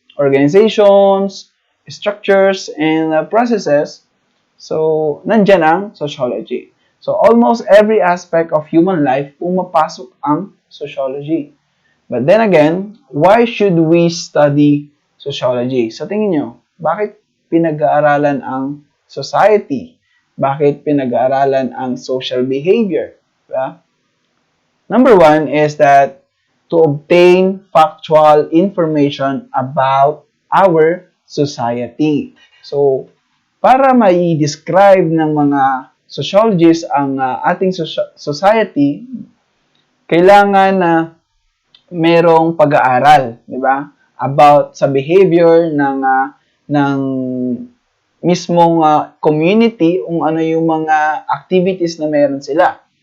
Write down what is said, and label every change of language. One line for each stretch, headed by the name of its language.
English: Organizations, structures, and processes. So,
Filipino: nandyan ang
English: sociology. So, almost every aspect of human life
Filipino: pumapasok ang
English: sociology. But then again, why should we study sociology?
Filipino: Sa tingin nyo, bakit pinag-aaralan ang society? Bakit pinag-aaralan ang social behavior? Diba?
English: Number one is that to obtain factual information about our society.
Filipino: So, para mai-describe ng mga sociologists ang ating society, kailangan na merong pag-aaral, di ba? About sa behavior ng mismong community, kung ano yung mga activities na meron sila.